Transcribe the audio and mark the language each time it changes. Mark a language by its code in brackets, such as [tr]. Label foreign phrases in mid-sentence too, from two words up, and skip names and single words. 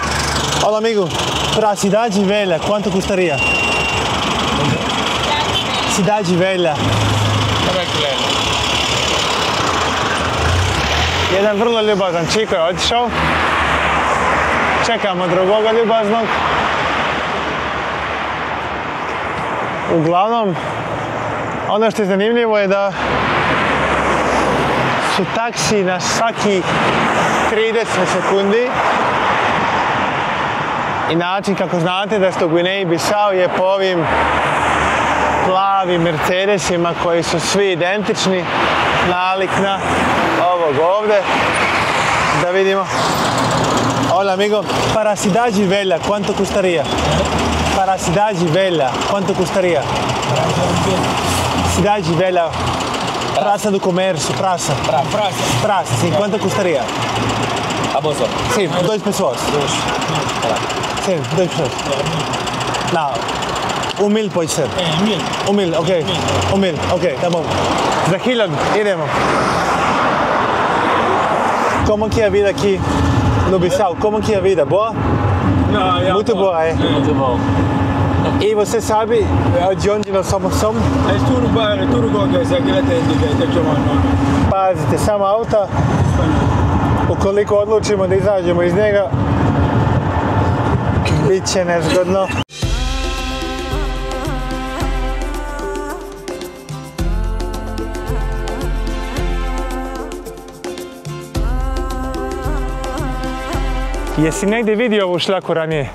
[es] Hola amigo, [pt] para cidade velha, quanto custaria? Cidade velha. [hr] Jedan vrlo ljubazan čiko je otišao. Čekamo drugoga ljubaznog. Uglavnom, ono što je zanimljivo je da su taksi na svaki 30 sekundi i način kako znate da ste u Gvineji Bisao je po ovim plavim Mercedesima koji su svi identični, nalik na ovog ovdje. Da vidimo. [es] Hola amigo, [pt] para cidade velha, quanto custaria? Para cidade velha, quanto custaria? Cidade velha. Praça do Comércio, praça. Praça, sim. Quanto custaria? A bolsa? Sim, 2 pessoas. Sim, 2 pessoas. Não, 1.000 pode ser. 1.000. 1.000, ok. 1.000, ok, tá bom. [hr] Za 1000 idemo. [pt] Como que é a vida aqui no Bissau? Como que é a vida? Boa? Muito boa, é? Muito bom. E você sabe de onde nós somos? É tudo qualquer, se aquilo tem chamado. [hr] Pazite, samo auta. Ukoliko odlučimo da izađemo iz njega, bit će nezgodno. Jesi negdje vidio ovu šljaku ranije?